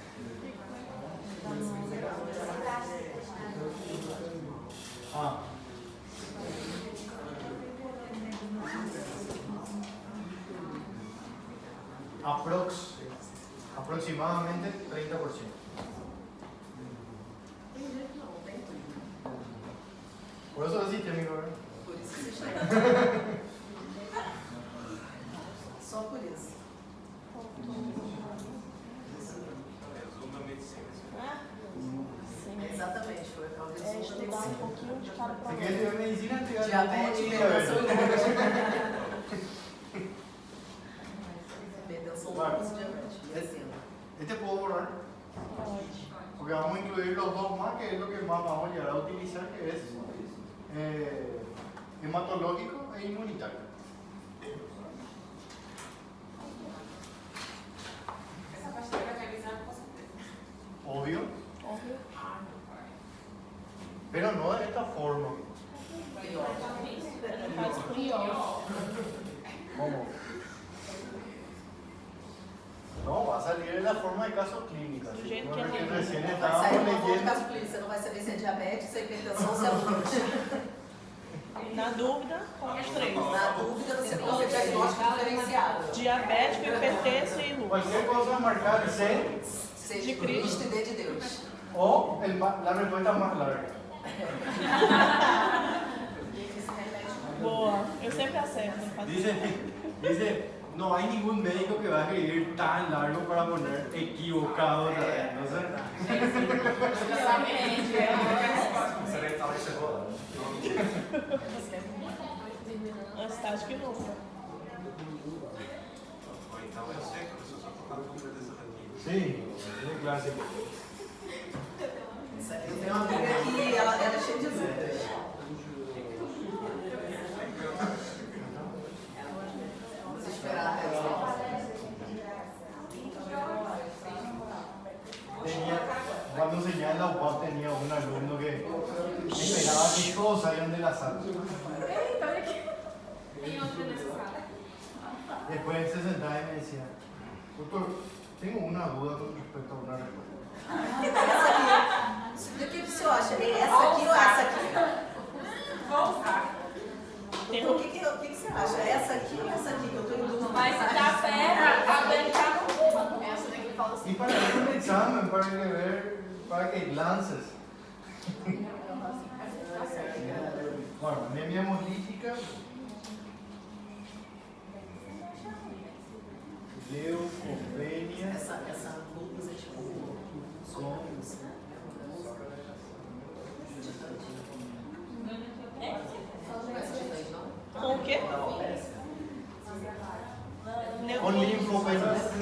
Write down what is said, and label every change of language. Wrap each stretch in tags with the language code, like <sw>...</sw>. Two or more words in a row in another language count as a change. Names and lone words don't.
<es>Aproximadamente 30%. Por eso es sistémico, ¿verdad?</es> <pt>Por isso se chama. Só por isso. Resumo da medicina. Exatamente, foi o É estudar um pouquinho de cada Se problema.</pt> <es>quer estudiar medicina, te gasta diabetes, como</es> <pt>hipertensão e diabetes. hipertensão Claro. e diabetes. Medicina.</pt> <es>Este puedo borrar, porque vamos a incluir los dos más, que es lo que más vamos a llegar a utilizar, que es hematológico e inmunitario.</es> <pt>Essa pastilha vai revisar com certeza.</pt> <es>Obvio,</es> <pt>Óbvio.</pt> <es>pero no de esta forma.</es> <pt>Ele faz pior.</pt> <es>¿Cómo? No, va a salir en la forma de caso clínica.</es> <pt>Do</pt> <es>¿sí?</es> <pt>jeito</pt> <es>No</es> <pt>que</pt> <es>es que</es> <pt>é.</pt> <es>recién</es> <pt>Vai</pt> <es>estábamos</es> <pt>sair uma foto de</pt> <es>leyendo.</es> <pt>caso clínico, você não vai saber se é diabetes, se é hipertensão, se é lúpus. Na dúvida, com os três. Na dúvida, você tem que ter diagnóstico diferenciado. Diabético, hipertenso e lúpus.</pt> <es>Cualquier cosa marcar C</es> <pt>C de Cristo e D de Deus.</pt> <es>o la respuesta más larga.</es> <pt>Boa. Eu sempre acerto.</pt> <es>Dice, no hay ningún médico que va a escribir tan largo para poner equivocado. No sé.</es> <pt>Será que talvez chegou? Estático e lúpus. Ou então eu sei que a pessoa só está com dessa daqui. Sí, es un clásico. Eu tenho uma amiga que ela é cheia de dúvidas. Desesperada.</pt> <es>Cuando enseñaba en la UPAP tenía un alumno que esperaba que todos salgan de la sala. Después se sentaba y me decía, doctor, tengo una duda con respecto a una respuesta.</es> <pt>Essa aqui. Do que o senhor acha? É essa aqui ou essa aqui? Vou usar. O que você acha? É essa aqui ou essa aqui? Que eu estou em dúvida. Mas se tá perto, a dele tá no essa daqui fala assim.</pt> <es>Y para ver un examen, para que lances. Bueno, anemia hemolítica. Leucopenia.</es> <pt>Essa lúpus é tipo. Com Com o quê?</pt> <es>con linfopenia.</es>